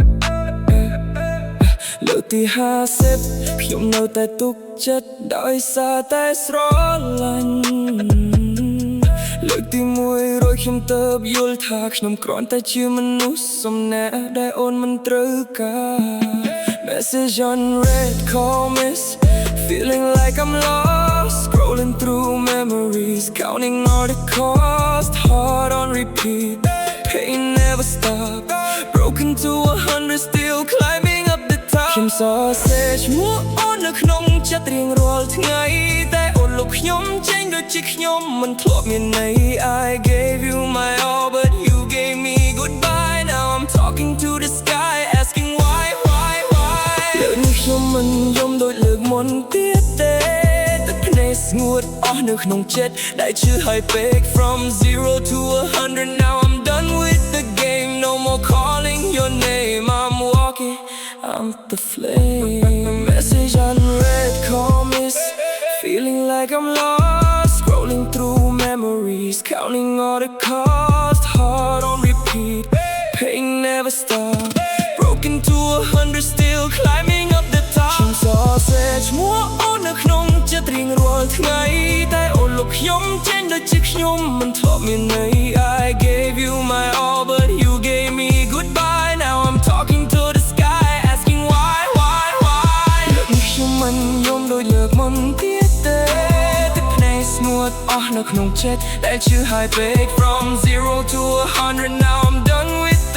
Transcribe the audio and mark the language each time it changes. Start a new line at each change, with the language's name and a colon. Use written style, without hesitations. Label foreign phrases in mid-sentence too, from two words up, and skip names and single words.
Khmer: លើកទី50ខ្ញុំនៅតែទុកចិត្តដោយសារតែស្រឡាញ់លើកទី100ខ្ញុំទៅយល់ថាខ្ញុំគ្រាន់តែជាមនុស្សសំណាក់ដែលអូនមិនត្រូវការ
English: Message on red call miss feeling like I'm lost scrolling through memories counting all the cost heart on repeat pain never stop broken to 100 still climbing up the top
Khmer: ខ្ញុំសរសេរឈ្មោះអូននៅក្នុងចិត្តរៀងរាល់ថ្ងៃតែអូនលុបខ្ញុំចេញដូចជាខ្ញុំមិនធ្លាប់
English: មានន័យ I gave you my all but you gave me goodbye now I'm talking to the sky asking why
Khmer: លើកនេះខ្ញុំមិនយំដូចលើកមុនទៀតទេទឹកភ្នែកស្ងួតអស់នៅក្នុងចិត្តដែល ឈឺហើយពេក
English: From 0 to 100 now I'm done with the game no more calling your name I'm walking I'm the flame message unread call miss feeling like I'm lost scrolling through memories counting all the cost heart on repeat pain never stop broken to 100 still climbing up the
Khmer: top ខ្ញុំសរសេរឈ្មោះអូននៅក្នុងចិត្តរៀងរាល់ថ្ងៃតែអូនលុបខ្ញុំចេញដូចជាខ្ញុំមិនធ្លាប់មានន័យ
English: I gave you my all but you gave me goodbye now I'm talking to the sky asking why
Khmer: លើកនេះខ្ញុំមិនយំដូចលើកមុនទៀតទេទឹកភ្នែកស្ងួតអស់នៅក្នុងចិត្តដែលឈឺហើយពេក
English: From 0 to 100 now I'm done with